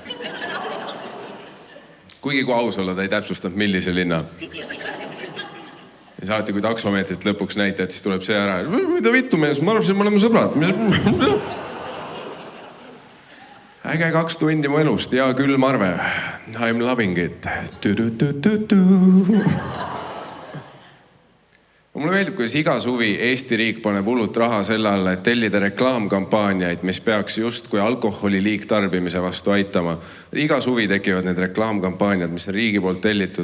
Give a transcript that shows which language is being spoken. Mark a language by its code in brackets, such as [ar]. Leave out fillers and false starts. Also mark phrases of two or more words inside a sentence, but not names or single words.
[et] Kuigi kui aus olla, ta ei täpsustanud, millise linna. Ja siis alati, kui taksomeetrit lõpuks näitad, siis tuleb see ära. Mida vittu mees, ma arvasin, me oleme sõbrad. Äge 2 tundi mu elust ja küll Marve. [en] I'm loving it. [et] Mulle meeldib, kuidas iga suvi Eesti riik paneb hullult raha selle alla, et tellida reklaamkampaaniaid, mis peaks just kui alkoholi liigtarbimise vastu aitama. Iga suvi tekivad need reklaamkampaaniad, mis on riigi poolt tellitud.